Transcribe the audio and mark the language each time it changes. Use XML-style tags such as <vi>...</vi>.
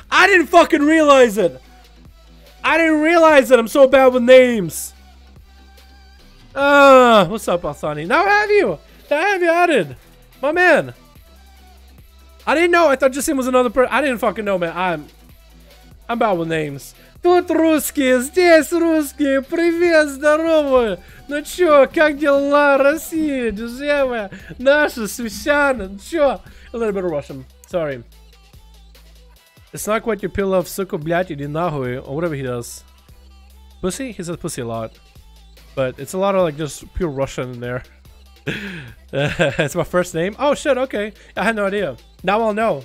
<en>I didn't fucking realize it. I didn't realize it. I'm so bad with names. What's up, Althani? Now have you? Now have you added? My man. I didn't know. I thought Jasim was another person. I didn't fucking know, man. I'm bad with names.</en> <ru>Тут русские, здесь русские. Привет, здорово. Ну чё, как дела, Россия, друзья мои? Наши священные. Ну чё?</ru> <en>A little bit of Russian. Sorry. It's not quite your pill of suko,</en> <ru>блядь, иди нахуй,</ru> <en>or whatever he does. Pussy? He says pussy a lot. But it's a lot of like just pure Russian in there. It's my first name. Oh shit, okay. I had no idea. Now I'll know.</en>